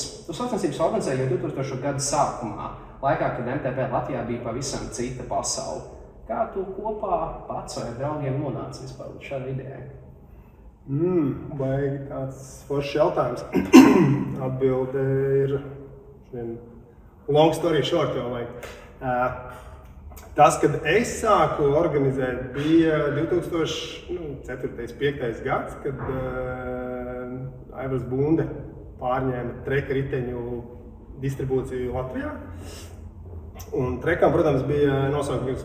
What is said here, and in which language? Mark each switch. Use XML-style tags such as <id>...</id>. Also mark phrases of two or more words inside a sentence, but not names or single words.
<lv>Tu sacensības organizēji jau 2000. gada sākumā, laikā, kad MTB Latvijā bija pavisam cita pasaule. Kā tu kopā pats vai ar draugiem nonāci vispār līdz šādai idejai? Baigi tāds foršs jautājums. Atbilde ir</lv> <en>long story short</en> <lv>jau vajag. Tas, kad es sāku organizēt, bija 2004.–2005. gads, kad Aivars Bunde pārņēma treka riteņu distribūciju Latvijā. Un trekam, protams, bija nosaukums.</lv>